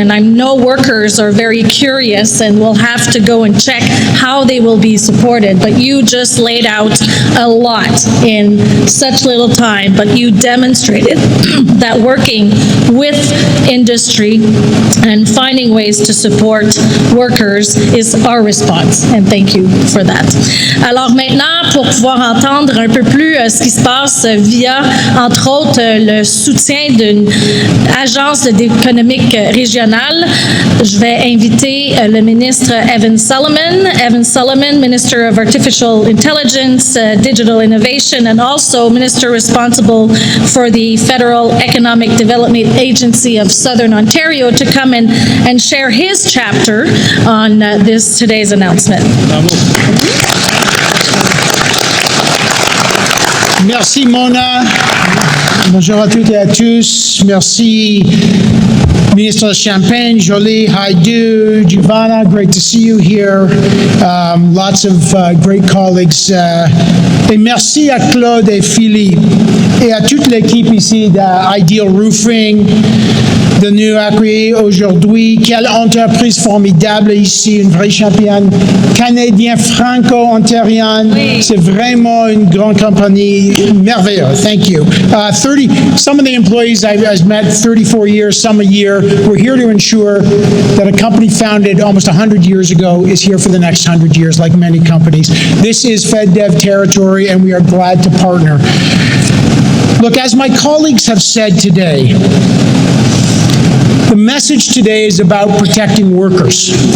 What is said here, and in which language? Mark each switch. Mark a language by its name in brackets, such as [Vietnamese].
[English] And I know workers are very curious and will have to go and check how they will be supported. But you just laid out a lot in such little time, but you demonstrated that working with industry and finding ways to support workers is our response, and thank you for that. [French] Alors maintenant, pour pouvoir entendre un peu plus ce qui se passe via, entre autres, le soutien d'une agence économique régionale, je vais inviter le ministre Evan Solomon. [English] Evan Solomon, Minister of Artificial Intelligence, Digital Innovation, and also Minister responsible for the Federal Economic Development Agency of Southern Ontario, to come in and share his chapter on today's announcement. [French] Merci Mona. Bonjour à toutes et à tous. [English] Merci Minister Champagne, Jolie, Haidu, Giovanna, great to see you here. Lots of great colleagues. [French] Et merci à Claude et Philippe et à toute l'équipe ici d'Ideal Roofing de nous accueillir aujourd'hui. Quelle entreprise formidable ici, une vraie championne canadienne franco-ontarienne. Oui. C'est vraiment une grande compagnie merveilleuse. [English] Thank you. Some of the employees I've met 34 years, some a year. We're here to ensure that a company founded almost 100 years ago is here for the next 100 years, like many companies. This is FedDev territory, and we are glad to partner. Look, as my colleagues have said today, the message today is about protecting workers.